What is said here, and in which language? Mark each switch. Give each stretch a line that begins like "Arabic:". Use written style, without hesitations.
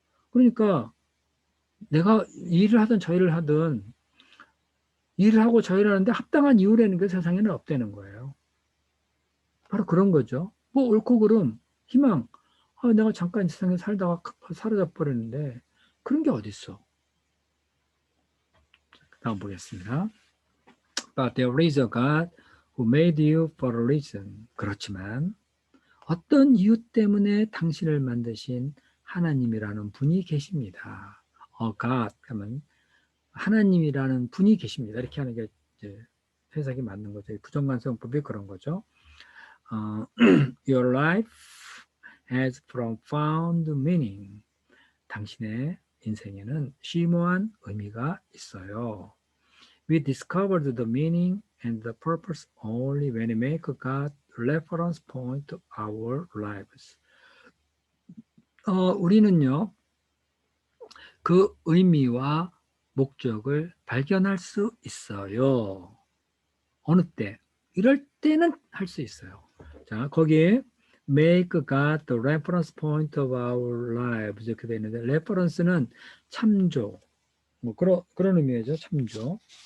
Korean: 그러니까 내가 일을 하든 저 일을 하든 일을 하고 저 일을 하는데 합당한 이유라는 게 세상에는 없다는 거예요. 바로 그런 거죠. 뭐 옳고 그름, 희망. 내가 잠깐 이 세상에 살다가 사라져 버렸는데 그런 게 어딨어. 다음 보겠습니다.
English: But there is a God who made you for a reason.
Korean: 그렇지만 어떤 이유 때문에 당신을 만드신 하나님이라는 분이 계십니다. God 하면 하나님이라는 분이 계십니다. 이렇게 하는 게 이제 해석이 맞는 거죠. 부정관성법이 그런 거죠.
English: Your life has profound meaning.
Korean: 당신의 인생에는 심오한 의미가 있어요.
English: We discovered the meaning and the purpose only when we make God reference point to our lives.
Korean: 우리는요, 그 의미와 목적을 발견할 수 있어요. 어느 때? 이럴 때는 할 수 있어요. 자, 거기에
English: make God the reference point of our lives
Korean: 이렇게 되어 있는데 reference는 참조, 뭐 그런 의미죠. 참조.